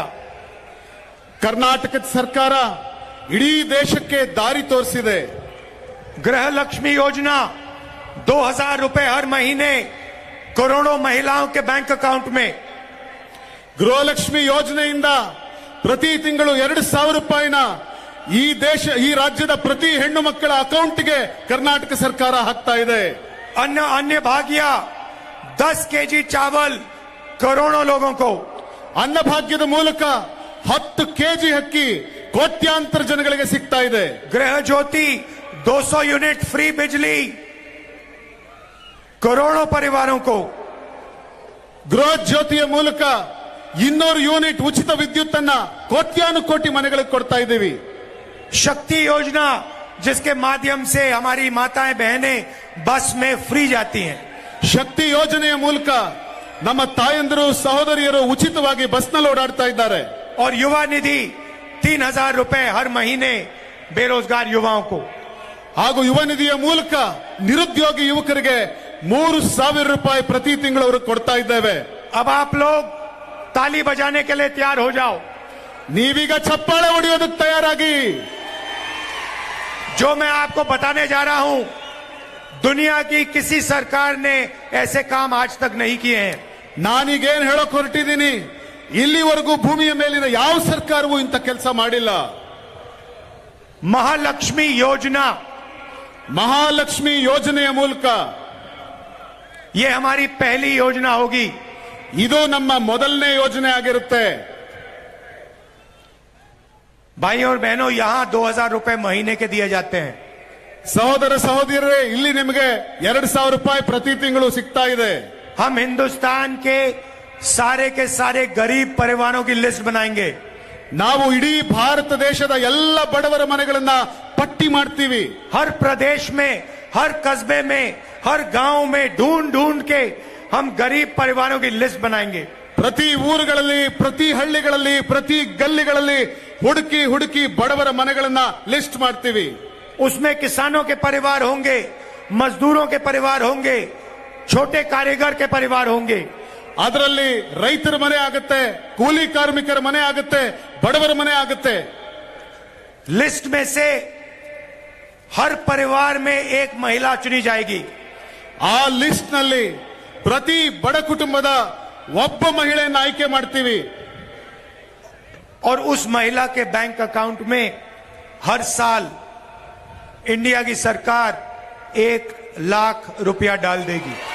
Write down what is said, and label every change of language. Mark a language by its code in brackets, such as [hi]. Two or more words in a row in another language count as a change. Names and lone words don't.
[kn] ಕರ್ನಾಟಕದ ಸರ್ಕಾರ ಇಡೀ ದೇಶಕ್ಕೆ ದಾರಿ ತೋರಿಸಿದೆ. [hi] गृह लक्ष्मी योजना 2000 रुपए हर महीने करोड़ों महिलाओं के [en] bank account [hi] में. [kn] ಗೃಹಲಕ್ಷ್ಮಿ ಯೋಜನೆಯಿಂದ ಪ್ರತಿ ತಿಂಗಳು 2,000 ರೂಪಾಯಿನ ಈ ರಾಜ್ಯದ ಪ್ರತಿ ಹೆಣ್ಣು ಮಕ್ಕಳ ಅಕೌಂಟ್ಗೆ ಕರ್ನಾಟಕ ಸರ್ಕಾರ ಹಾಕ್ತಾ ಇದೆ. [hi] अन्य भाग्य 10 केजी चावल करोड़ों लोगों को. [kn] ಅನ್ನಭಾಗ್ಯದ ಮೂಲಕ 10 ಕೆಜಿ ಅಕ್ಕಿ ಕೋಟ್ಯಾಂತರ ಜನಗಳಿಗೆ ಸಿಗ್ತಾ ಇದೆ. [hi] गृह ज्योति 200 [en] unit free [hi] बिजली करोड़ों परिवारों को. [kn] ಗೃಹ ಜ್ಯೋತಿಯ ಮೂಲಕ 200 ಯೂನಿಟ್ ಉಚಿತ ವಿದ್ಯುತ್ ಅನ್ನ ಕೋಟ್ಯಾನುಕೋಟಿ ಮನೆಗಳಿಗೆ ಕೊಡ್ತಾ ಇದ್ದೀವಿ. [hi] शक्ति योजना जिसके माध्यम से हमारी माताएं बहनें बस में फ्री जाती हैं. [kn] ಶಕ್ತಿ ಯೋಜನೆಯ ಮೂಲಕ ನಮ್ಮ ತಾಯಂದಿರು ಸಹೋದರಿಯರು ಉಚಿತವಾಗಿ ಬಸ್ನಲ್ಲಿ ಓಡಾಡ್ತಾ ಇದ್ದಾರೆ. [hi] और युवा निधि 3000 रुपए हर महीने बेरोजगार युवाओं को. [kn] ಹಾಗೂ ಯುವ ನಿಧಿಯ ಮೂಲಕ ನಿರುದ್ಯೋಗಿ ಯುವಕರಿಗೆ 3,000 ರೂಪಾಯಿ ಪ್ರತಿ ತಿಂಗಳು ಅವರು ಕೊಡ್ತಾ ಇದ್ದೇವೆ. [hi] अब आप लोग ताली बजाने के लिए तैयार हो जाओ. [kn] ನೀವೀಗ ಚಪ್ಪಾಳೆ ಹೊಡೆಯೋದಕ್ಕೆ ತಯಾರಾಗಿ. [hi] जो मैं आपको बताने जा रहा हूं, दुनिया की किसी सरकार ने ऐसे काम आज तक नहीं किए हैं. [kn] ನಾನೀಗೇನ್ ಹೇಳೋಕ್ ಹೊರಟಿದ್ದೀನಿ, ಇಲ್ಲಿವರೆಗೂ ಭೂಮಿಯ ಮೇಲಿನ ಯಾವ ಸರ್ಕಾರವೂ ಇಂಥ ಕೆಲಸ ಮಾಡಿಲ್ಲ. [hi] महालक्ष्मी योजना, [kn] ಮಹಾಲಕ್ಷ್ಮಿ ಯೋಜನೆಯ ಮೂಲಕ [hi] ये हमारी पहली योजना होगी. [kn] ಇದು ನಮ್ಮ ಮೊದಲನೇ ಯೋಜನೆ ಆಗಿರುತ್ತೆ. [hi] भाई और बहनों, यहां 2000 रुपए महीने के दिए जाते हैं. [kn] ಸಹೋದರ ಸಹೋದರಿಯರೇ, ಇಲ್ಲಿ ನಿಮಗೆ 2,000 ರೂಪಾಯಿ ಪ್ರತಿ ತಿಂಗಳು ಸಿಗ್ತಾ ಇದೆ. [hi] हम हिंदुस्तान के सारे गरीब परिवारों की लिस्ट बनाएंगे. [kn] ನಾವು ಇಡೀ ಭಾರತ ದೇಶದ ಎಲ್ಲ ಬಡವರ ಮನೆಗಳನ್ನ ಪಟ್ಟಿ ಮಾಡ್ತೀವಿ. [hi] हर प्रदेश में, हर कस्बे में, हर गांव में ढूंढ के हम गरीब परिवारों की लिस्ट बनाएंगे. [kn] ಪ್ರತಿ ಊರುಗಳಲ್ಲಿ, ಪ್ರತಿ ಹಳ್ಳಿಗಳಲ್ಲಿ, ಪ್ರತಿ ಗಲ್ಲಿಗಳಲ್ಲಿ ಹುಡುಕಿ ಬಡವರ ಮನೆಗಳನ್ನ ಲಿಸ್ಟ್ ಮಾಡ್ತೀವಿ. [hi] उसमें किसानों के परिवार होंगे, मजदूरों के परिवार होंगे, छोटे कारीगर के परिवार होंगे. [kn] ಅದರಲ್ಲಿ ರೈತರ ಮನೆ ಆಗುತ್ತೆ, ಕೂಲಿ ಕಾರ್ಮಿಕರ ಮನೆ ಆಗುತ್ತೆ, ಬಡವರ ಮನೆ ಆಗುತ್ತೆ. [hi] लिस्ट में से हर परिवार में एक महिला चुनी जाएगी. [kn] ಆ ಲಿಸ್ಟ್ ನಲ್ಲಿ ಪ್ರತಿ ಬಡ ಕುಟುಂಬದ ಒಬ್ಬ ಮಹಿಳೆಯನ್ನು ಆಯ್ಕೆ ಮಾಡ್ತೀವಿ. [hi] और उस महिला के [en] bank account [hi] में हर साल इंडिया की सरकार 1,00,000 रुपया डाल देगी.